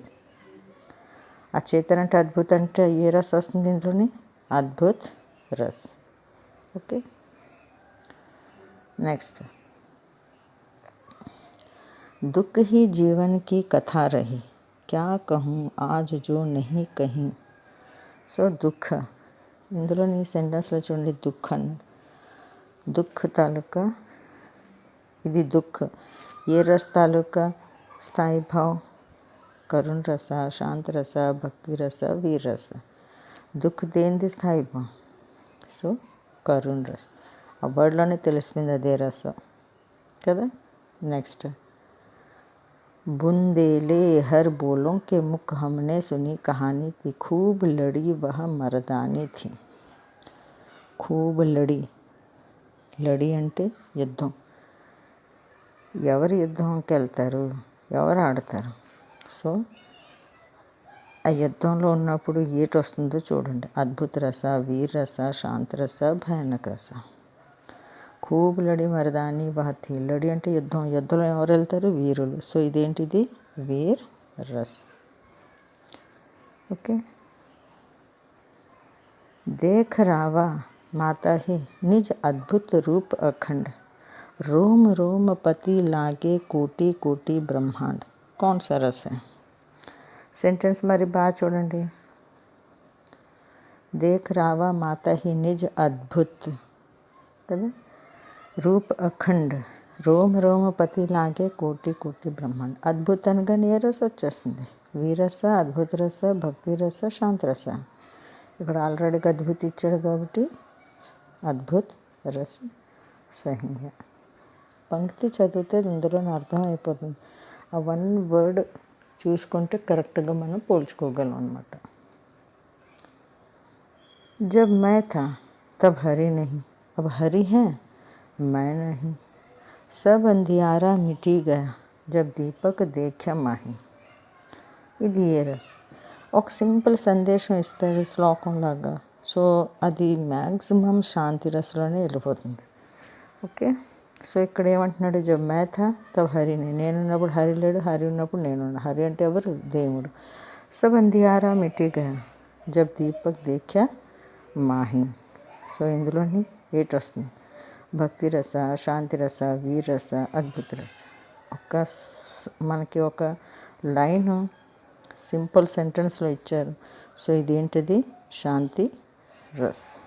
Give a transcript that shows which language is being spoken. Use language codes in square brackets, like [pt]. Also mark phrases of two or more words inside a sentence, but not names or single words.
[te] అచేతన్ అంటే అద్భుత అంటే ఏ రస్ వస్తుంది? ఇందులోని అద్భుత్ రస్. ఓకే నెక్స్ట్. [hi] दुख ही जीवन की कथा रही क्या कहूँ आज जो नहीं कहीं. [te] సో దుఃఖ ఇందులోని సెంటెన్స్లో చూడండి దుఃఖ దుఃఖ తాలూకా ఇది దుఃఖ ఏ రస్ తాలూకా స్థాయి భావం? కరుణ రస శాంత రస భక్తి రస వీర రస. దుఃఖ దేనిది స్థాయి భావం? సో కరుణ రస. ఆ వర్డ్లోనే తెలిసిపోయింది అదే రసం కదా. నెక్స్ట్. [hi] बुंदेले हर बोलों के मुख हमने सुनी कहानी थी खूब लड़ी वह मर्दानी थी. [te] खूब లడి అంటే యుద్ధం. ఎవరు యుద్ధంకి వెళ్తారు? ఎవరు ఆడతారు? సో ఆ యుద్ధంలో ఉన్నప్పుడు ఏటి వస్తుందో చూడండి. అద్భుత రస వీర రస శాంత రస భయానక రస. [hi] खूब लड़ी मर्दानी वह थी. लड़ी [te] అంటే యుద్ధం. యుద్ధంలో ఎవరు వెళ్తారు? వీరులు. సో ఇదేంటిది? వీర్ రస్. [hi] ఓకే देख रावा माता ही निज अद्भुत रूप अखंड रोम रोम पति लागे कोटि कोटि ब्रह्मांड. कौन सा रस है? सेंटेंस [te] మరి బాగా చూడండి. [hi] देख रावा माता ही निज अद्भुत కదా. रूप अखंड रोम रोम पति लागे कोटि कोटि ब्रह्मांड. [te] అద్భుత అనగానే ఏ రస వచ్చేస్తుంది? వీరస అద్భుత రస భక్తి రస శాంత రస. ఇక్కడ ఆల్రెడీగా అద్భుత ఇచ్చాడు కాబట్టి అద్భుత్ రస సహి. పంక్తి చదివితే ఇందులో అర్థం అయిపోతుంది. ఆ వన్ వర్డ్ చూసుకుంటే కరెక్ట్గా మనం పోల్చుకోగలం అన్నమాట. [hi] जब मैं था तब हरि नहीं अब हरि हैं मैं नहीं। सब अंधियारा मिटी गया जब दीपक देख्या माहि. [te] ఇది ఏ రస్. ఒక సింపుల్ సందేశం ఇస్తాడు శ్లోకం లాగా. సో అది మ్యాక్సిమం శాంతి రసలోనే వెళ్ళిపోతుంది. ఓకే. సో ఇక్కడ ఏమంటున్నాడు, [hi] जब मैं था तब हरिनि, [te] నేనున్నప్పుడు హరి లేడు, హరి ఉన్నప్పుడు నేనున్నా. హరి అంటే ఎవరు? దేవుడు. [hi] सब अंधियारा मिटि गया जब दीपक देख्या माहि. [te] సో ఇందులోని ఏటి వస్తుంది? భక్తి రస, శాంతి రస, వీర రస, అద్భుత రస. మనకి ఒక లైన్ సింపుల్ సెంటెన్స్లో ఇచ్చారు. సో ఇదేంటిది? శాంతి రస్.